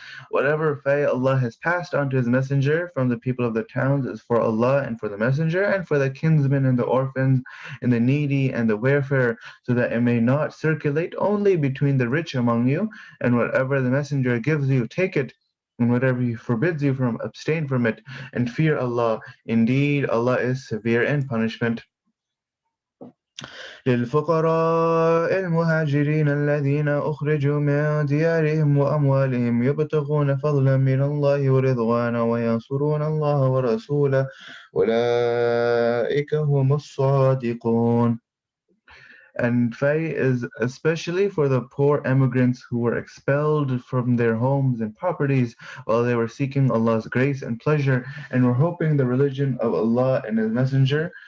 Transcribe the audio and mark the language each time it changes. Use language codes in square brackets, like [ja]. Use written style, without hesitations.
[en] Whatever fay Allah has passed on to His Messenger from the people of the towns is for Allah and for the Messenger and for the kinsmen and the orphans and the needy and the wayfarer, so that it may not circulate only between the rich among you, and whatever the Messenger gives you, take it, and whatever He forbids you from, abstain from it, and fear Allah. Indeed, Allah is severe in punishment. [ar] للفقراء المهاجرين الذين أخرجوا من ديارهم وأموالهم يبتغون فضلا من الله ورضوانا وينصرون الله ورسوله أولئك هم الصادقون. [en] And Fay is especially for the poor immigrants who were expelled from their homes and properties while they were seeking Allah's grace and pleasure and were hoping the religion of Allah and His Messenger.